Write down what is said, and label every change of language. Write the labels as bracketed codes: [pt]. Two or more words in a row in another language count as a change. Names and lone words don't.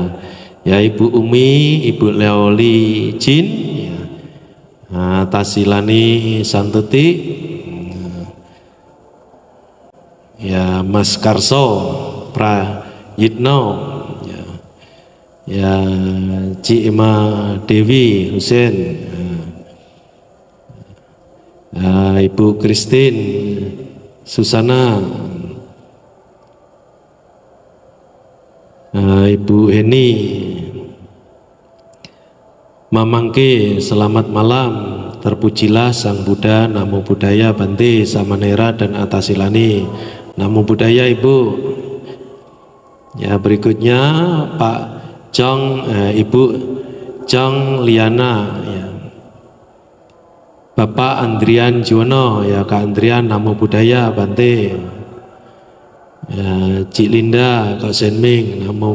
[id] Ya, Ibu Umi, Ibu Leoli Jin, ya. Tasilani Santuti, ya Mas Karso Prayitno, ya Ci Ima Dewi Husen, ya, Ibu Christine Susana, Ibu Heni, Mamangke, selamat malam. Terpujilah Sang Buddha, [pi] Namo Buddhaya, [id] Bante, Samanera dan Atasilani. [pi] Namo Buddhaya Ibu. [id] Ya, berikutnya Pak Jong, Ibu Jong Liana, ya. Bapak Andrian Juwono, ya Kak Andrian, [pi] Namo Buddhaya, Bante. [id] Ya, Cik Linda, Kak Senming, Namo.